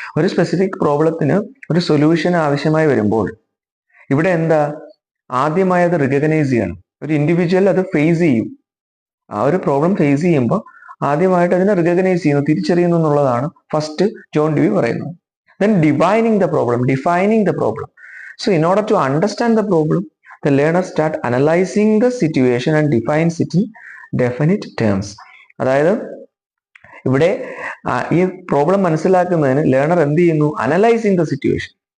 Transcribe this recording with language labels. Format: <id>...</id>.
<ml>ഒരു സ്പെസിഫിക് പ്രോബ്ലത്തിന് ഒരു സൊല്യൂഷൻ ആവശ്യമായി വരുമ്പോൾ ഇവിടെ എന്താ, ആദ്യമായി അത് റിക്കഗ്നൈസ് ചെയ്യണം. ഒരു ഇൻഡിവിജ്വൽ അത് ഫേസ് ചെയ്യും. ആ ഒരു പ്രോബ്ലം ഫേസ് ചെയ്യുമ്പോൾ ആദ്യമായിട്ട് അതിനെ റിക്കഗ്നൈസ് ചെയ്യുന്നു, തിരിച്ചറിയുന്നു എന്നുള്ളതാണ് ഫസ്റ്റ് ജോൺ ഡ്യൂയി പറയുന്നത്.</ml> <en>Then defining the problem. So in order to understand the problem, the learner start analyzing the situation and defines it in definite terms.</en> <ml>അതായത് ഇവിടെ ഈ പ്രോബ്ലം മനസ്സിലാക്കുന്നതിന് ലേണർ എന്ത് ചെയ്യുന്നു,</ml> <en>Analysing the situation.</en>